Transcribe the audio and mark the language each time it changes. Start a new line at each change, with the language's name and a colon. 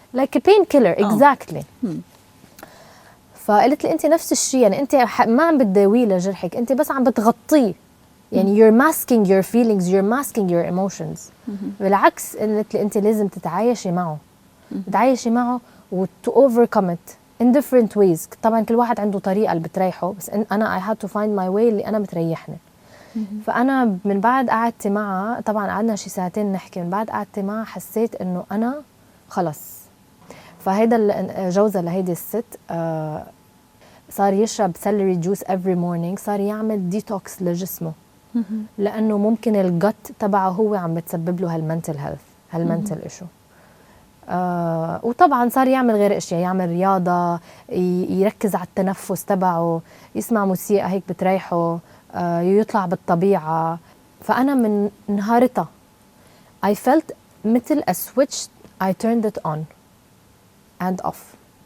English: like a painkiller exactly.
Arabic: فقالت لي انت نفس الشيء، يعني انت ما عم بتداويه لجرحك، انت بس عم بتغطيه. يعني
English: you're masking your feelings, you're masking your emotions.
Arabic: بالعكس قالت لي انت لازم تتعايشي معه، تتعايشي معه
English: to overcome it in different ways.
Arabic: طبعا كل واحد عنده طريقه اللي بتريحه، بس انا
English: I had to find my way
Arabic: اللي انا بتريحني. فانا من بعد قعدت معها، طبعا قعدنا شي ساعتين نحكي، من بعد قعدت معها حسيت انه انا خلص. فهيدا جوزها لهيدي الست صار يشرب سيلري جوس
English: every morning،
Arabic: صار يعمل ديتوكس لجسمه، لانه ممكن الجت تبعه هو عم بتسبب له هالمنتل هيلث، هالمنتل ايشو. وطبعا صار يعمل غير اشياء، يعمل رياضه، يركز على التنفس تبعه، يسمع موسيقى هيك بتريحه، يطلع بالطبيعه. فانا من نهارتها
English: I felt
Arabic: مثل
English: a switch I turned it on and off.